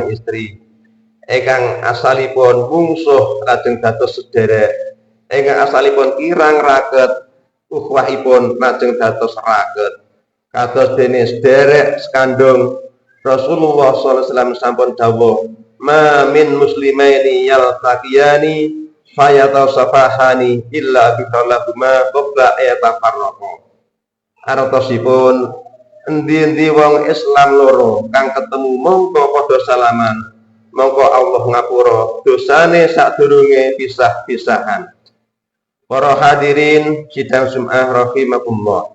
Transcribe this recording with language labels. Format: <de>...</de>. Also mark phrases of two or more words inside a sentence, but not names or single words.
<jv>istri ingkang asalipun mungsuh lajeng dados sederek ingkang asalipun kirang raket ukhuwahipun lajeng dados raket kados dene sederek sekandung Rasulullah</jv> <ar>صلى الله عليه وسلم</ar> <jv>sampun dawuh</jv> <ar>ما من مسلمين يلتقيان فيتصافحان إلا غفر لهما قبل أن يتفرقا.</ar> <jv>Artosipun endi-endi wong Islam loro kang ketemu mongko padha salaman mongko Allah ngapura dosane sadurunge pisah-pisahan. Para hadirin sidang Jumat rahimakumullah.</jv>